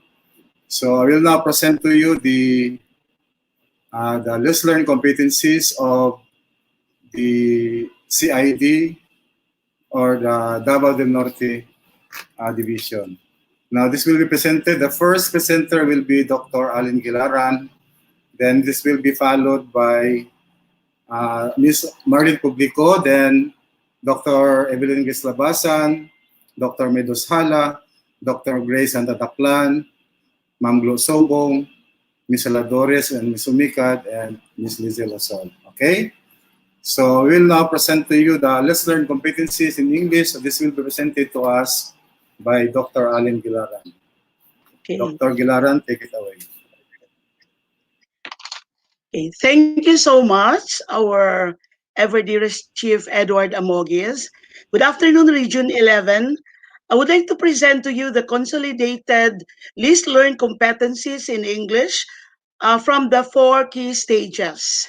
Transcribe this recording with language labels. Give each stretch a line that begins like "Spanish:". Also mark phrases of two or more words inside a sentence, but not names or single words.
English: So I will now present to you the Let's Learn competencies of the CID or the Davao del Norte division. Now this will be presented. The first presenter will be Dr. Allen Gilaran. Then this will be followed by Ms. Marlene Publico, then Dr. Evelyn Gislabasan, Dr. Medos Hala, Dr. Grace Antadaklan, Ma'am Glo Sobong, Ms. Aladores, and Ms. Umikad, and Ms. Lizzie Lasol. Okay? So we'll now present to you the Let's Learn Competencies in English. So this will be presented to us by Dr. Allen Gilaran. Okay. Dr. Gilaran, take it away. Okay, thank you so much, our ever dearest Chief Edward Amogis. Good afternoon, Region 11. I would like to present to you the consolidated list learned competencies in English from the 4 key stages.